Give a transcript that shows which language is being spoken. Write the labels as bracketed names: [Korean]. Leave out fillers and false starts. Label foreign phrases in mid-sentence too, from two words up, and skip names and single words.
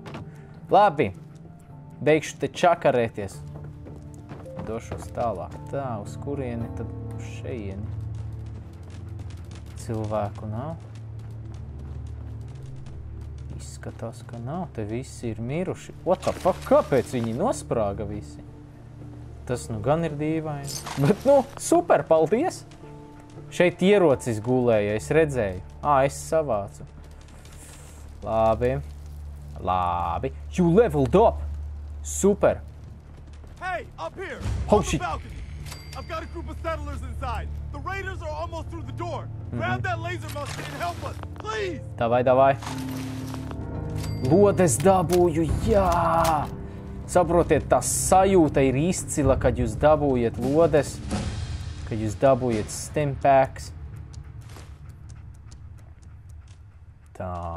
[Latvian] Labi. Beigšu te čakarēties. Došos tālāk. Tā, uz kurieni tad uz šeieni? Cilvēku nav. Izskatās, ka nav. Te visi ir miruši. [English] What the fuck? [Latvian] Kāpēc viņi nosprāga visi? Tas nu gan ir dīvaini. Bet nu, super, paldies! Šeit ierocis gulēja, es redzēju. Es savācu. Labi. [English] You leveled up! Super! Hey, up here! Oh, on the shit. balcony! I've got a group of settlers inside. The raiders are almost through the door. Grab that laser musket and help us, please! [Latvian] Davai. Lodes dabūju, jā! Saprotiet, tā sajūta ir izcila, kad jūs dabūjat lodes, kad jūs dabūjat stimpaks. Tā.